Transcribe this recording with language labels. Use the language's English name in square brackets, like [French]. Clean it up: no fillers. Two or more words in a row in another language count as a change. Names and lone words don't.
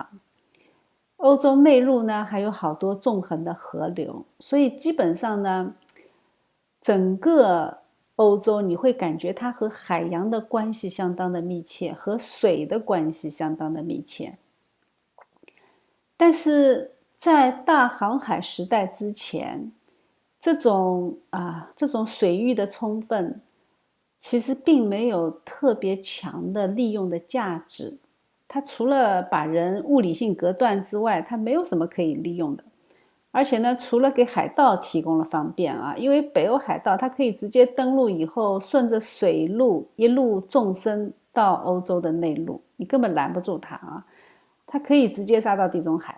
[Chinese] 歐洲內陸呢還有好多縱橫的河流，所以基本上呢，整個歐洲你會感覺它和海洋的關係相當的密切，和水的關係相當的密切。但是在大航海時代之前，這種水域的充分，其實並沒有特別強的利用的價值。它除了把人物理性隔斷之外，它沒有什麼可以利用的。而且呢，除了給海盜提供了方便啊，因為北歐海盜它可以直接登陸以後，順着水路一路縱深到歐洲的內陸，你根本攔不住它啊，它可以直接殺到地中海。